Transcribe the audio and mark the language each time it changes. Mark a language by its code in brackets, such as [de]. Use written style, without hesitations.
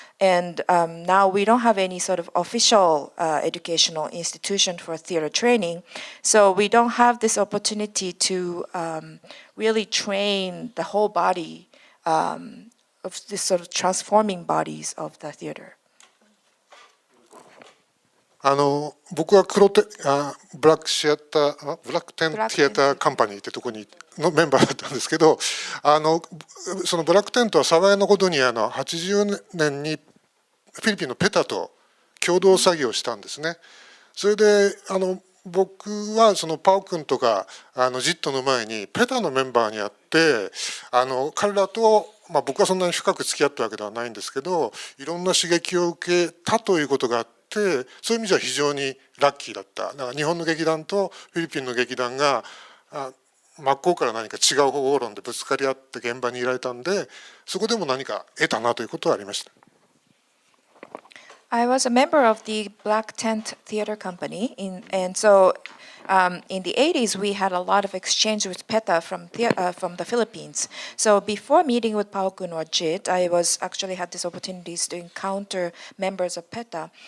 [en] And now we don't have any sort of official educational institution for theater training. So we don't have this opportunity to really train the whole body of this sort of transforming bodies of the theater. [ja] 僕はブラックテンティアターカンパニーってとこにのメンバーだったんですけどそのブラックテントは幸いなことに80年にフィリピンのペタと共同作業したんですね。それで僕はそのパオ君とかジットの前にペタのメンバーに会って彼らと、僕はそんなに深く付き合ったわけではないんですけどいろんな刺激を受けたということがあってそういう意味じゃ非常にラッキーだった。だから日本の劇団とフィリピンの劇団が真っ向から何か違う方法論でぶつかり合って現場にいられたんでそこでも何か得たなということはありました。 [en] I was a member of the Black Tent Theater Company, and so in the 80s, we had a lot of exchange with PETA from the Philippines. So before meeting with Pao-kun or JIT, I was actually had these opportunities to encounter members of PETA.